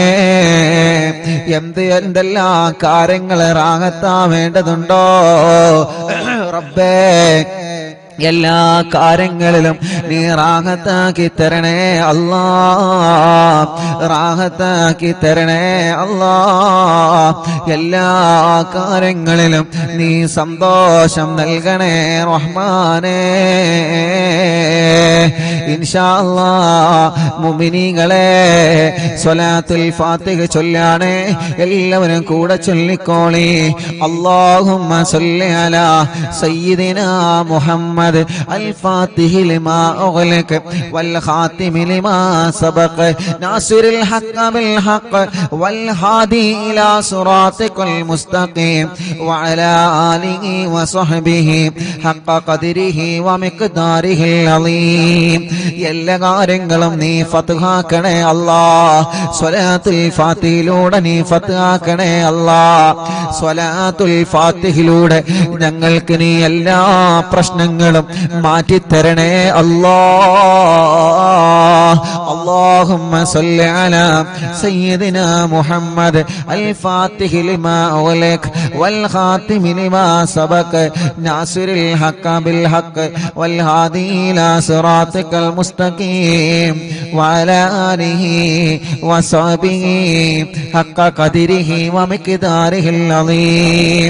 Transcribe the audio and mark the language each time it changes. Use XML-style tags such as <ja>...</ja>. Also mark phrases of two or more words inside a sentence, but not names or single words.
<ml>എന്തെല്ലാം കാര്യങ്ങൾ റാഹത്താൻ വേണ്ടതുണ്ടോ റബ്ബേ, എല്ലാ കാര്യങ്ങളിലും നീ റാഹത്താക്കി തരണേ റാഹത്താക്കി തരണേ എല്ലാ കാര്യങ്ങളിലും നീ സന്തോഷം നൽകണേ റഹ്മാനേ.</ml> <ar>إن شاء الله</ar> <ml>മുഅ്മിനീങ്ങളെ സ്വലാത്തുൽ ഫാത്തിഹ ചൊല്ലാണ് എല്ലാവരും കൂടെ ചൊല്ലിക്കോളി.</ml> <ar>اللهم صل على سيدنا محمد الفاتح لما أغلق والخاتم لما سبق ناصر الحق بالحق والهادي إلى صراطك المستقيم وعلى آله وصحبه حق قدره ومقداره العظيم.</ar> <ml>എല്ലാ കാര്യങ്ങളും നീ ഫത്ഹാക്കണേ സ്വലാത്തുൽ ഫാത്തിഹിലൂടെ നീ ഫത്ഹാക്കണേ സ്വലാത്തുൽ ഫാത്തിഹിലൂടെ ഞങ്ങൾക്ക് നീ എല്ലാ പ്രശ്നങ്ങളും മാറ്റിത്തരണേ</ml> <ar>اللهم صل على سيدنا محمد الفاتح لما أغلق والخاتم لما سبق ناصر الحق بالحق والهادي إلى صراطك المستقيم وعلى آله وصحبه حق قدره ومقداره العظيم.</ar>